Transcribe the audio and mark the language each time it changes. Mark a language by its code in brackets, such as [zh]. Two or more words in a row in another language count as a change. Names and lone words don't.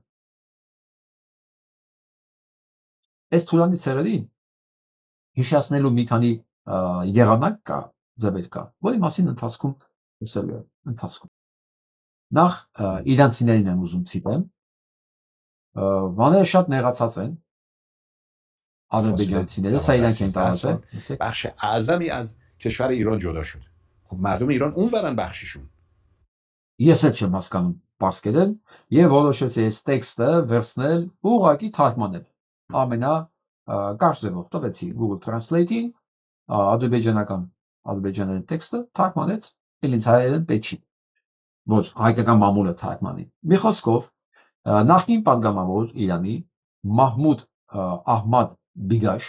[hy] Այս Թուրանի ցեղերին հիշացնելու մի քանի եղանակ կա, ձևեր կա, որի մասին ընթացքում խոսելու եմ ընթացքում։ Նախ իրանցիներին եմ ուզում ցիտեմ, բաները շատ նեղացած են, ադրբեջանցիները، սա իրանք են տարածել. [fa] بخش اعظمی از کشور ایران جدا شد. خب مردم ایران اونورن بخششون. [hy] Ես էլ չեմ հասկանում պարսկերեն եւ որոշեցի այս տեքստը վերցնել ուղղակի թարգմանել։ Կարճ ձևով տվեցի Google Translate-ին ադրբեջանական տեքստը թարգմանեց ինձ հայերեն պետք չի, որ հայկական մամուլը թարգմանի։ Մի խոսքով նախկին պատգամավոր Իրանի Մահմուդ Ահմադ Բիգաշ